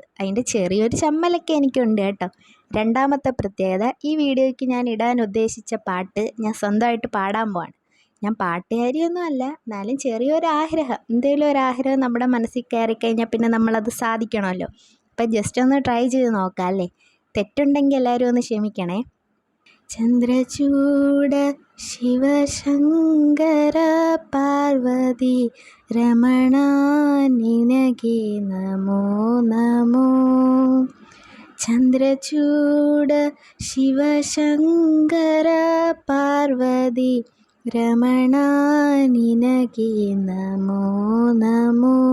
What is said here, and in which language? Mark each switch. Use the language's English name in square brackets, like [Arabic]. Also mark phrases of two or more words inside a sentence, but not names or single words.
[Malayalam] അതിൻ്റെ ചെറിയൊരു ചമ്മലൊക്കെ എനിക്കുണ്ട് കേട്ടോ. രണ്ടാമത്തെ പ്രത്യേകത, ഈ വീഡിയോയ്ക്ക് ഞാൻ ഇടാൻ ഉദ്ദേശിച്ച പാട്ട് ഞാൻ സ്വന്തമായിട്ട് പാടാൻ പോവാണ്. ഞാൻ പാട്ടുകാരിയൊന്നും അല്ല, എന്നാലും ചെറിയൊരാഗ്രഹം, എന്തെങ്കിലും ഒരാഗ്രഹം നമ്മുടെ മനസ്സിൽ കയറിക്കഴിഞ്ഞാൽ പിന്നെ നമ്മളത് സാധിക്കണമല്ലോ. അപ്പം ജസ്റ്റ് ഒന്ന് ട്രൈ ചെയ്ത് നോക്കാം അല്ലേ. തെറ്റുണ്ടെങ്കിൽ എല്ലാവരും ഒന്ന് ക്ഷമിക്കണേ. [Kannada] ചന്ദ്രചൂഡ ಶಿವಶಂಕರ ಪಾರ್ವತಿ ರಮಣ ನಿನಗೆ ನಮೋ ನಮೋ. ಚಂದ್ರಚೂಡ ಶಿವಶಂಕರ ಪಾರ್ವತಿ ರಮಣ ನಿನಗೆ ನಮೋ ನಮೋ.